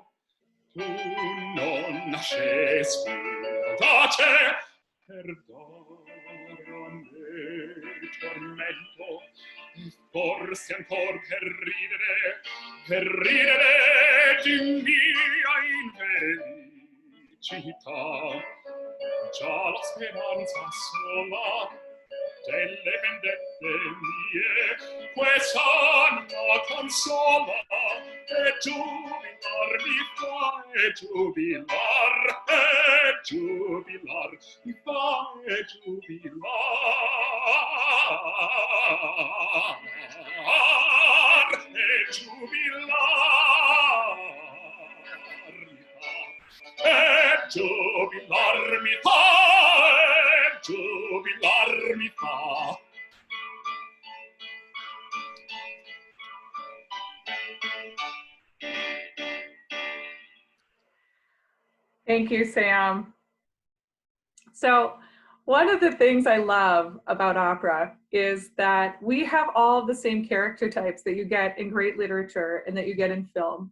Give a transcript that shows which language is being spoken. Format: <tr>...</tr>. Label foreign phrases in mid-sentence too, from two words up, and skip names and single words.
<it>Tu non nascesti audace per dare a me tormento, e forse ancor per ridere di mia infelicità. Già la speranza sola delle vendette mie quest'anima consola, e giubilar mi fa, e giubilar mi fa, e giubilar mi fa, e giubilar mi fa.</it> <en>Thank you, Sam. So one of the things I love about opera is that we have all the same character types that you get in great literature and that you get in film.</en>